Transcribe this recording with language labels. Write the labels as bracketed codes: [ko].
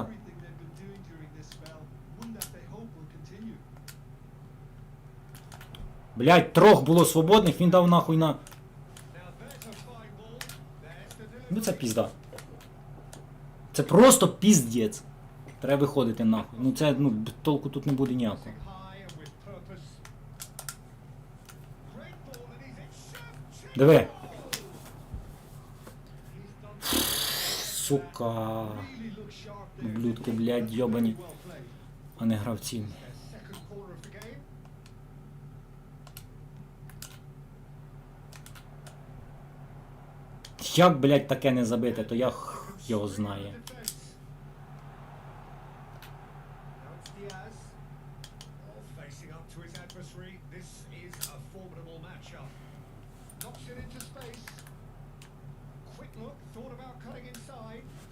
[en] everything they've been doing during this spell. One that they hope will continue. [uk] Блядь, трьох було свободних, він дав нахуй на... [en] Now there's a fine ball. There's the [uk] Ну це [en] delivery. [uk] пізда. Це просто піздець. Треба виходити нахуй. Ну це, ну, толку тут не буде ніякого. [en] High and with purpose. Great ball and he's in shape. [uk] Диви. [en] He's done [uk] Сука. [en] Really look sharp there. [uk] Ублюдки, блядь, йобані. [en] Well played. [uk] А не гравці. [en] their second corner of the game. [uk] Як, блядь, таке не забити, то я його знає. [en] Defense. Now it's Diaz. Oh, facing up to his adversary. This is a formidable matchup. Knocks it into space. Quick look, thought about cutting inside.